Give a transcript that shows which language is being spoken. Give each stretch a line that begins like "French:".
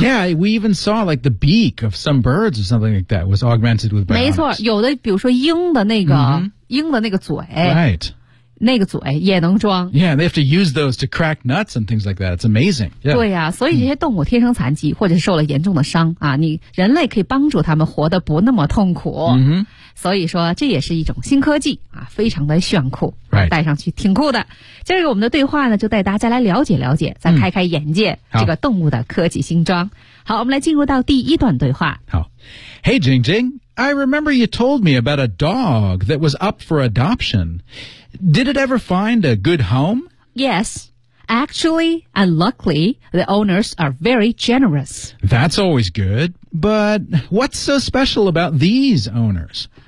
English: yeah we even saw like the beak of some birds or something like that was augmented with bionics
Chinese: 没错有的比如说鹰的那个、 mm-hmm. 鹰的那个嘴
English: right
Chinese: 那个嘴也能装
English: Yeah, they have to use those to crack nuts and things like that. It's amazing. Yeah.
Chinese: 对啊所以这些动物天生残疾或者受了严重的伤啊，你人类可以帮助他们活得不那么痛苦、 mm-hmm. 所以说这也是一种新科技啊，非常的炫酷、
English: right.
Chinese: 戴上去挺酷的。这个我们的对话呢就带大家来了解了解再开开眼界、 mm-hmm. 这个动物的科技新装。好我们来进入到第一段对话。
English: 好 Hey, Jing Jing, I remember you told me about a dog that was up for adoption. Did it ever find a good home? Yes. Actually, and luckily, the owners are very generous. That's always good. But what's so special about these owners?